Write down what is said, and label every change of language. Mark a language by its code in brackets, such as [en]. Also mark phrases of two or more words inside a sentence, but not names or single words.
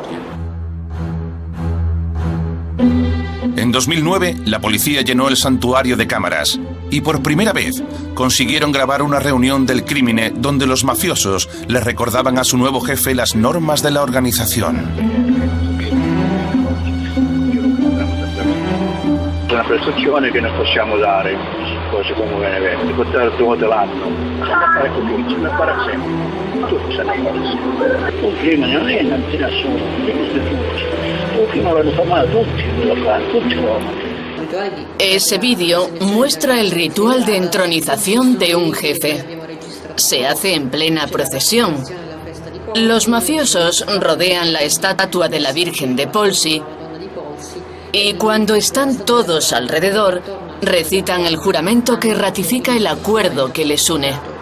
[es] En 2009, la policía llenó el santuario de cámaras y por primera vez consiguieron grabar una reunión del Crimine donde los mafiosos le recordaban a su nuevo jefe las normas de la organización. [it] Una prestazione che non possiamo dare cose come Benevento, portare 2 volte l'anno, bisogna fare così, bisogna fare sempre, tutto bisogna fare sempre. Un crimine non è una nazione, è un [es] Ese vídeo muestra el ritual de entronización de un jefe. Se hace en plena procesión. Los mafiosos rodean la estatua de la Virgen de Polsi y cuando están todos alrededor, recitan el juramento que ratifica el acuerdo que les une.